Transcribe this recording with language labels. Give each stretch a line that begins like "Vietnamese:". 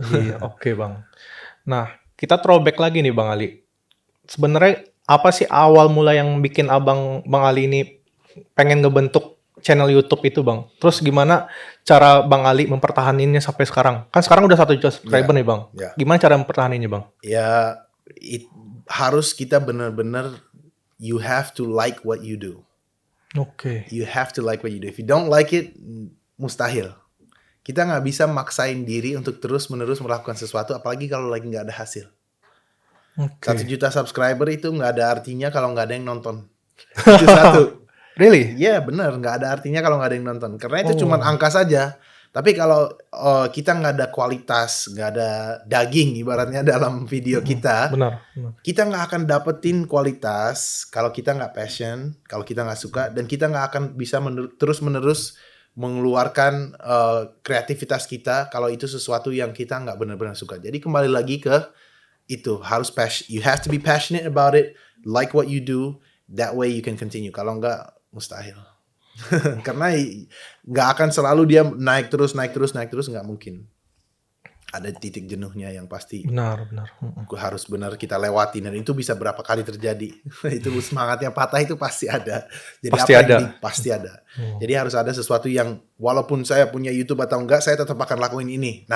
Indonesian: Iya, oke Bang. Nah, kita throwback lagi nih Bang Ali. Sebenarnya apa sih awal mula yang bikin Bang Ali ini pengen ngebentuk channel YouTube itu Bang? Terus gimana cara Bang Ali mempertahaninnya sampai sekarang? Kan sekarang udah 1 juta subscriber nih Bang. Gimana cara mempertahaninnya Bang? Ya, harus kita benar-benar,
English: you have to like what you do. You have to like what you do. If you don't like it,
Indonesian: mustahil. Kita nggak bisa maksain diri untuk terus-menerus melakukan sesuatu, apalagi kalau lagi nggak ada hasil. 1 juta subscriber itu nggak ada artinya kalau nggak ada yang nonton. Itu satu.
English: Really?
Indonesian: Iya benar, nggak ada artinya kalau nggak ada yang nonton. Karena itu cuma angka saja. Tapi kalau kita nggak ada kualitas, nggak ada daging ibaratnya dalam video kita, kita nggak akan dapetin kualitas kalau kita nggak passion, kalau kita nggak suka, dan kita nggak akan bisa terus-menerus mengeluarkan kreativitas kita kalau itu sesuatu yang kita nggak benar-benar suka. Jadi kembali lagi ke itu, harus
English: you have to be passionate about it, like what you do, that way you can continue.
Indonesian: Kalau nggak, mustahil. Karena nggak akan selalu dia naik terus, nggak mungkin. Ada titik jenuhnya yang pasti. Benar. Harus benar kita lewati, dan itu bisa berapa kali terjadi. Itu semangatnya patah itu pasti ada. Jadi pasti ada. Jadi harus ada sesuatu yang walaupun saya punya YouTube atau enggak, saya tetap akan lakuin ini.